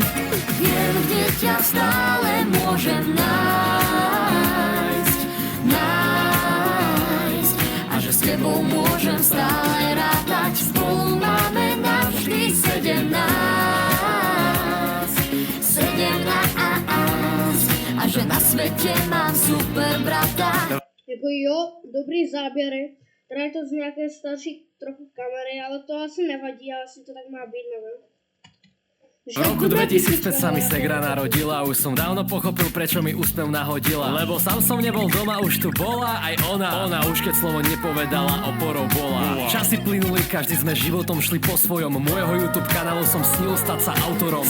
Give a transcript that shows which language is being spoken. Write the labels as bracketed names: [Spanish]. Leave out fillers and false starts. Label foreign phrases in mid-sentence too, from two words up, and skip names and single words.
[Slovak] Viem, kde ťa stále môžem nájsť. A že s tebou môžem stále rátať. Spolu máme navždy 17. A že na svete mám super brata. [Czech] Jako jo, dobrý záběry. Teda je to z nějaké starší trochu kamery, ale to asi nevadí, ale asi to tak má být, nevím. [Slovak] V roku 2005 sa mi segra narodila, už som dávno pochopil, prečo mi úsmev nahodila. Lebo sám som nebol doma, už tu bola aj ona. Ona už keď slovo nepovedala, oporou bola. Časy plynuli, každý sme životom šli po svojom. Môjho YouTube kanálu som snil stať sa autorom.